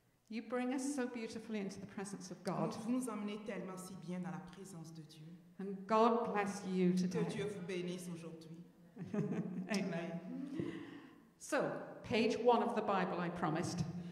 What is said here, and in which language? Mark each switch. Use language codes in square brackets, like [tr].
[en] You bring us so beautifully into the presence of God. [fr] Vous nous emmenez tellement si bien dans la présence de Dieu. [en] And God bless you [fr] Que [en] today. [fr] Dieu vous bénisse aujourd'hui. [en] Amen. So, page 1 of the Bible, I promised.